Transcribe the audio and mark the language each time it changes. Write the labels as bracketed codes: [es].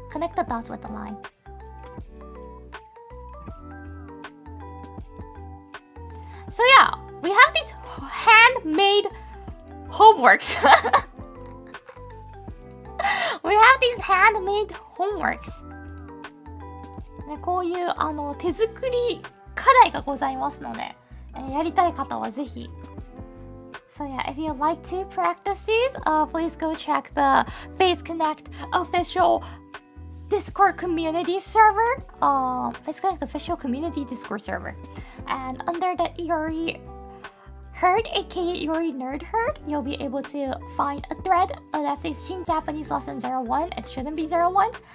[en] Connect the dots with the line. So yeah, we have these handmade homeworks. We have these handmade homeworks. [ja] ね、こういう手作り課題がございますので、やりたい方はぜひ。 [en] So yeah, if you'd like to practice these, please go check the Face Connect official Discord community server. Face Connect official community Discord server. And under the Iori Herd, aka Iori Nerd Herd, you'll be able to find a thread that says Shin Japanese Lesson 01. It shouldn't be 01.